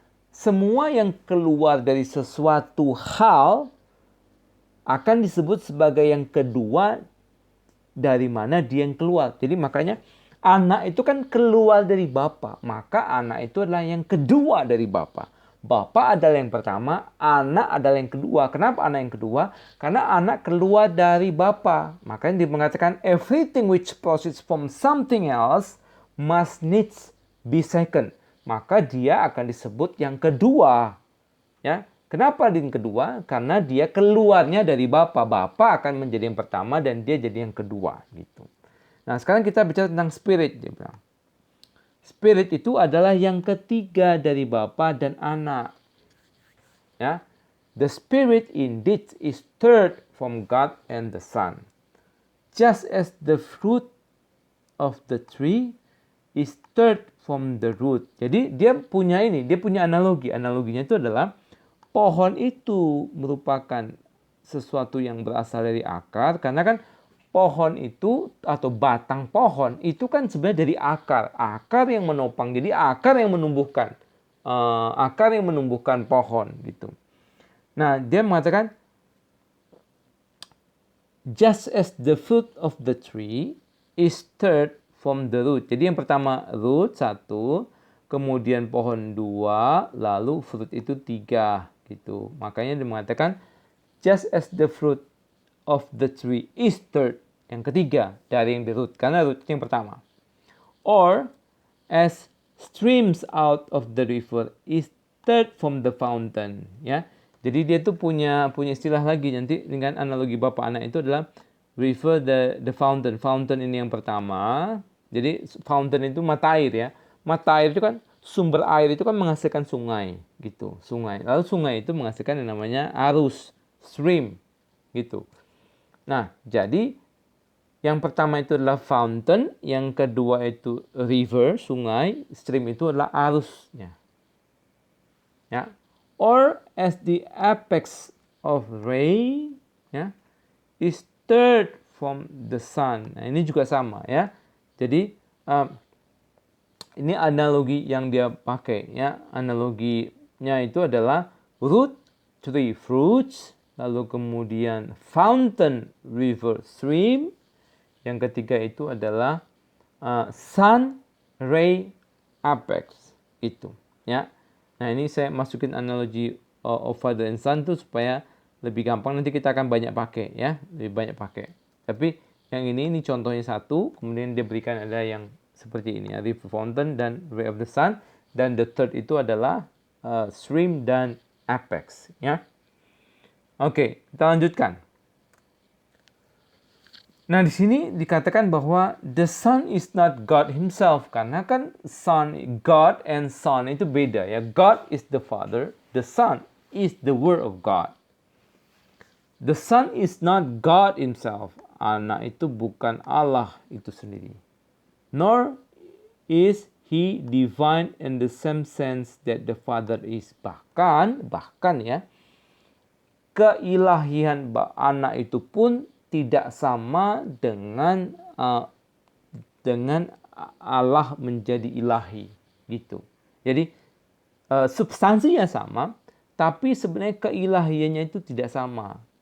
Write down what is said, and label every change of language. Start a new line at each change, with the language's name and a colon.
Indonesian: Semua yang keluar dari sesuatu hal akan disebut sebagai yang kedua dari mana dia yang keluar. Jadi makanya Anak itu kan keluar dari Bapa, maka anak itu adalah yang kedua dari Bapa. Bapa adalah yang pertama, anak adalah yang kedua. Kenapa anak yang kedua? Karena anak keluar dari Bapa. Makanya dia mengatakan
English: everything which proceeds from something else must needs be second.
Indonesian: Maka dia akan disebut yang kedua. Ya, kenapa yang kedua? Karena dia keluarnya dari Bapa. Bapa akan menjadi yang pertama dan dia jadi yang kedua gitu. Nah, sekarang kita bicara tentang spirit, dia bilang. Spirit itu adalah yang ketiga dari Bapa dan Anak. Ya.
English: The Spirit indeed is third from God and the Son. Just as the fruit of the tree is third from the root.
Indonesian: Jadi dia punya analogi. Analoginya itu adalah pohon itu merupakan sesuatu yang berasal dari akar, karena kan pohon itu atau batang pohon itu kan sebenarnya dari akar yang menopang, jadi akar yang menumbuhkan pohon gitu. Nah, dia mengatakan
English: just as the fruit of the tree is third from the root.
Indonesian: Jadi yang pertama root 1, kemudian pohon 2, lalu fruit itu 3 gitu. Makanya dia mengatakan
English: just as the fruit of the tree is third,
Indonesian: yang ketiga dari yang di root, karena root yang pertama.
English: Or as streams out of the river is third from the fountain, ya.
Indonesian: Jadi dia tuh punya istilah lagi nanti dengan analogi bapak anak itu adalah river, the fountain. Fountain ini yang pertama. Jadi fountain itu mata air ya. Mata air itu kan sumber air itu kan menghasilkan sungai gitu, sungai. Lalu sungai itu menghasilkan yang namanya arus, stream gitu. Nah, jadi yang pertama itu adalah fountain, yang kedua itu river, sungai, stream itu adalah arusnya. Ya.
English: Or as the apex of ray, ya, is third from the sun.
Indonesian: Nah, ini juga sama ya. Jadi ini analogi yang dia pakai ya. Analoginya itu adalah root, tree, fruits, lalu kemudian fountain, river, stream. Yang ketiga itu adalah sun, ray, apex itu ya. Nah, ini saya masukin analogi of father and son tuh supaya lebih gampang, nanti kita akan banyak pakai ya, lebih banyak pakai. Tapi yang ini contohnya satu, kemudian dia berikan ada yang seperti ini, river, fountain dan ray of the sun, dan the third itu adalah stream dan apex ya. Oke, kita lanjutkan. Nah, di sini dikatakan bahwa
English: the Son is not God himself,
Indonesian: karena kan Son, God and Son itu beda ya.
English: God is the Father, the Son is the Word of God. The Son is not God himself.
Indonesian: Anak itu bukan Allah itu sendiri.
English: Nor is he divine in the same sense that the Father is.
Indonesian: Bahkan ya, keilahian anak itu pun tidak sama dengan Allah menjadi ilahi gitu. Jadi substansinya sama, tapi sebenarnya keilahiannya itu tidak sama.